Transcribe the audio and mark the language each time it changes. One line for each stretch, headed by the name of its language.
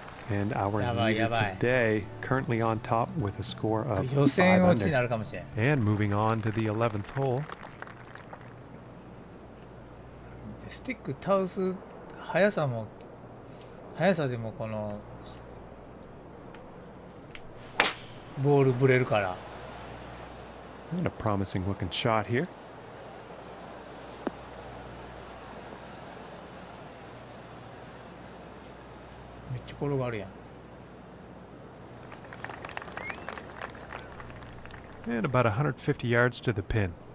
English: And our leader today currently on top with a score of
Japanese: 予選落ちに
English: 5 under.
Japanese: なるかもしれん。
English: And moving on to the 11th hole.
Japanese: スティック倒す速さでもこのボールブレるから。
English: And a promising looking shot here.
Japanese: めっちゃ転がるやん。
English: And about 150 yards to the pin.